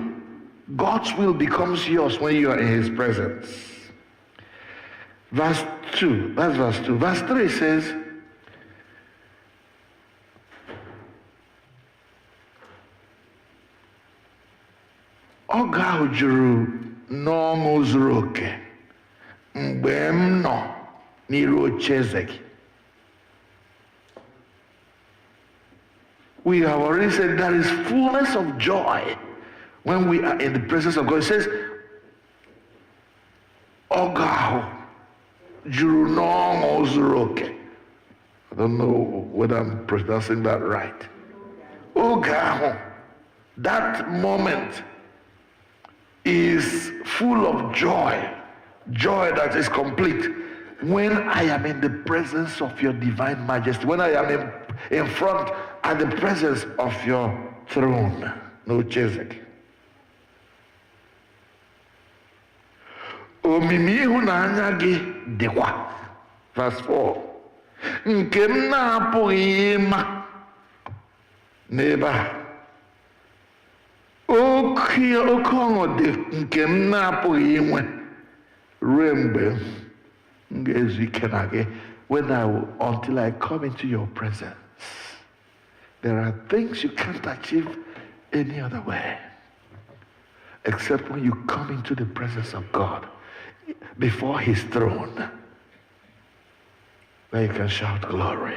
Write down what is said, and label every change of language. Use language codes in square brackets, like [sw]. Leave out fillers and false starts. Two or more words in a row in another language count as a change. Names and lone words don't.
[en] God's will becomes yours when you are in his presence. Verse 2, that's verse 2. Verse 3 says, [ig] Oga ahụ juru n'ọṅụ zuru oke mgbe m nọ n'iru ocheeze gị. [en] We have already said there is fullness of joy when we are in the presence of God. It says, [ig] Oga ahụ juru n'ọṅụ zuru oke. [en] I don't know whether I'm pronouncing that right. [ig] Oga ahụ, [en] that moment is full of joy, joy that is complete when I am in the presence of your divine majesty, when I am in front at the presence of your throne. No chezek. [ig] Omimi ịhụnanya gị dịkwa. [en] Verse 4. [ig] Nke m na-apụghị ịma n'ebe a. Oke ọṅụ dị nke m na-apụghị inwe ruo mgbe m ga-ezu ike na gị, [en] until I come into your presence. There are things you can't achieve any other way except when you come into the presence of God before his throne, where you can shout glory.